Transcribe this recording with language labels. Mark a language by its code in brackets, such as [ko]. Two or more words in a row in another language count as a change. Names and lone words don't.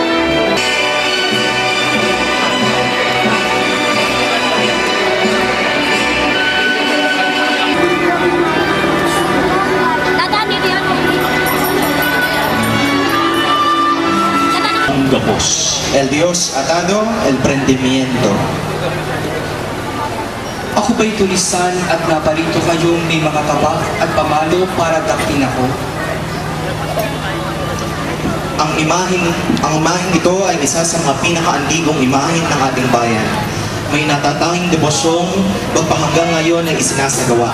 [tl] Ang gapos. [es] El Dios atado, el prendimiento. [tl] Ako ba'y tulisan at naparito kayong may mga tabak at pamalo para daktin ako? Ang imaheng ito ay isa sa mga pinakaantigong imahen ng ating bayan. May natatanging debosyong magpahanggang ngayon ay isinasagawa.